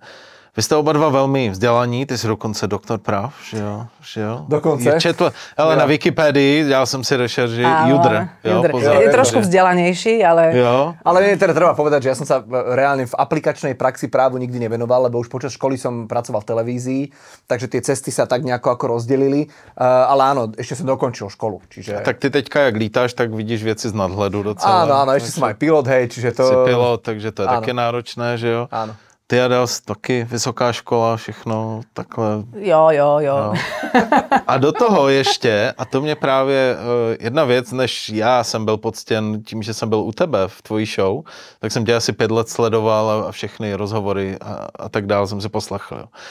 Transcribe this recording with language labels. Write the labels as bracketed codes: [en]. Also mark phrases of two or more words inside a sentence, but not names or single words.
[cs] Vy jste oba dva velmi vzdělaní, ty jsi dokonce doktor práv, že jo? Dokonce. Ale na Wikipedii, dělal jsem si rešerži, Judr. [sk] Je trošku vzdelanejší, ale... [cs] Jo. [sk] Ale teda treba povedať, že ja som sa reálne v aplikačnej praxi právu nikdy nevenoval, lebo už počas školy som pracoval v televízii, takže tie cesty sa tak nejako ako rozdelili. Ale áno, ešte som dokončil školu. Čiže... [cs] Tak ty teďka, jak lítáš, tak vidíš věci z nadhledu docela. [sk] Áno, ešte som aj pilot, hej, čiže to... [cs] Jsi pilot, takže to je taky náročné, že jo? [sk] Áno. [cs] Ty Adel, taky vysoká škola, všechno takhle. Jo. A do toho ještě, a to mě právě jedna věc, než já jsem byl poctěn tím, že jsem byl u tebe v tvojí show, tak jsem tě asi 5 let sledoval a všechny rozhovory a tak dále jsem si poslechl.